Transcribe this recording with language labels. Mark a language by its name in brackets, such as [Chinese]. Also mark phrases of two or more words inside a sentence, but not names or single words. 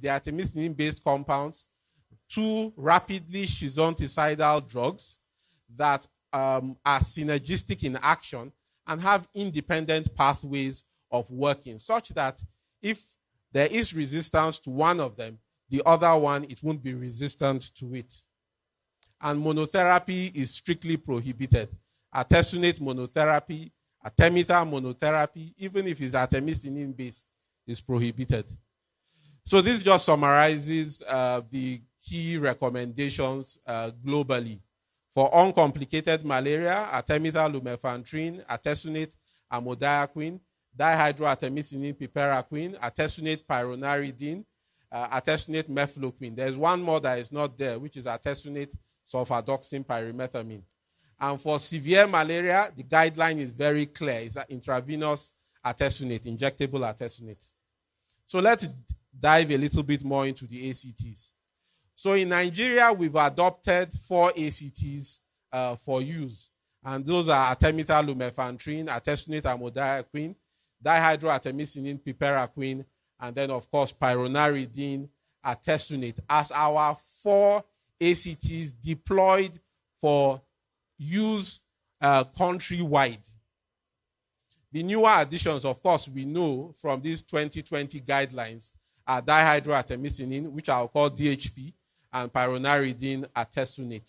[English] They are artemisinin-based compounds, two rapidly schizonticidal drugs that are synergistic in action and have independent pathways of working, such that if there is resistance to one of them, the other one, it won't be resistant to it. And monotherapy is strictly prohibited. Artesunate monotherapy, artemether monotherapy, even if it's artemisinin-based, is prohibited. So this just summarizes the key recommendations globally. For uncomplicated malaria, artemether lumefantrine, artesunate amodiaquine, dihydroartemisinin piperaquine, artesunate pyronaridine, artesunate mefloquine. There's one more that is not there, which is artesunate sulfadoxine pyrimethamine. And for severe malaria, the guideline is very clear. It's intravenous artesunate, injectable artesunate. So let's dive a little bit more into the ACTs. So in Nigeria, we've adopted 4 ACTs for use. And those are artemether lumefantrine, artesunate amodiaquine, dihydroartemisinin piperaquine, and then, of course, pyronaridine artesunate as our 4 ACTs deployed for use countrywide. The newer additions, of course, we know from these 2020 guidelines are dihydroartemisinin, which I'll call DHP, and pyronaridine artesunate.